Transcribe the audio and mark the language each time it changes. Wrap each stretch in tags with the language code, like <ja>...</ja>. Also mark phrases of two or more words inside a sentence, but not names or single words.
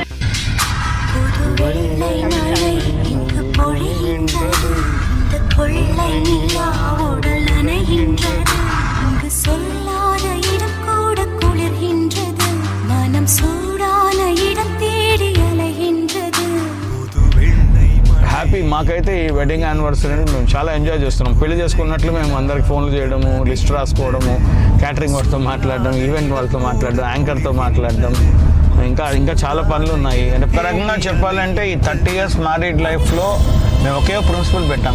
<ta>வெள்ளை மழை இங்கு பொழிகின்றது இந்த கொள்ளை நிலா உடல் நனைகின்றது இங்கு சொல்லாத இடம் கூட குளிர்கின்றது மனம் சூடான இடம் தேடி அலைகின்றது.</ta> <te>హ్యాపీ మాకైతే ఈ</te> <en>wedding anniversary</en> <te>మేము చాలా ఎంజాయ్ చేస్తున్నాం. పెళ్లి చేసుకున్నట్లు మేము అందరికి ఫోన్లు చేయడము, లిస్ట్ రాసుకోవడము, క్యాటరింగ్ వాళ్ళతో మాట్లాడడం, ఈవెంట్ వాళ్ళతో మాట్లాడడం, యాంకర్తో మాట్లాడడం, ఇంకా చాలా పనులు ఉన్నాయి. అంటే ఒక రకంగా చెప్పాలంటే ఈ 30</te> <en>years married life</en> <te>మేము ఒకే ప్రిన్సిపల్ పెట్టాం.</te>